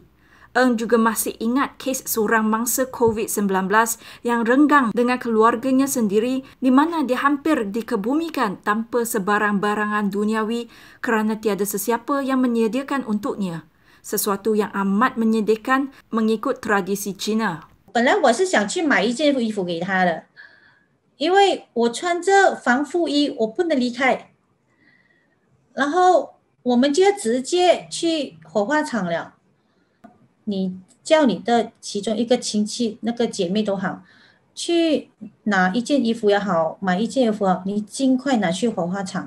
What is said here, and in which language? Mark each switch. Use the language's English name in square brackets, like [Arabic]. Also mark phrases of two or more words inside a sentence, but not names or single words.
[Malay] Eng juga masih ingat kes seorang mangsa COVID-19 yang renggang dengan keluarganya sendiri di mana dia hampir dikebumikan tanpa sebarang barangan duniawi kerana tiada sesiapa yang menyediakan untuknya. Sesuatu yang amat menyedihkan mengikut tradisi Cina. [Chinese] 本来我是想去买一件衣服给他的，因为我穿着防护衣，我不能离开。然后我们就要直接去火化场了。你叫你的其中一个亲戚，那个姐妹都好，去拿一件衣服也好，买一件衣服也好，你尽快拿去火化场。